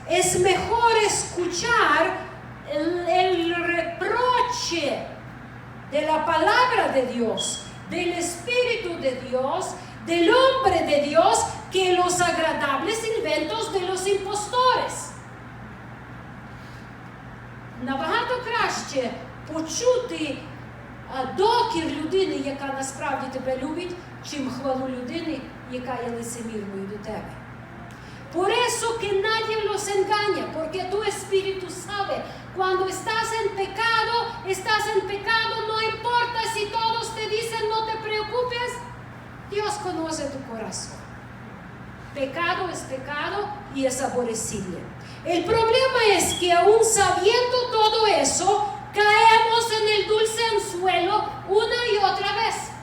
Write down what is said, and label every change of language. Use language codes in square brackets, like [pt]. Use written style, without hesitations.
[es] es mejor escuchar el reproche de la palabra de Dios, del Espíritu de Dios, del hombre de Dios, que los agradables inventos de los impostores. [uk] Набагато краще почути докір людини, яка насправді тебе любить, чим хвалу людини, яка є лицемірною до тебе. [es] Por eso que nadie los engaña, porque tu espíritu sabe, cuando estás en pecado, no importa si todos te dicen no te preocupes, Dios conoce tu corazón. Pecado es pecado y es aborrecible. El problema es que aún sabiendo todo eso, caemos en el dulce anzuelo una y otra vez.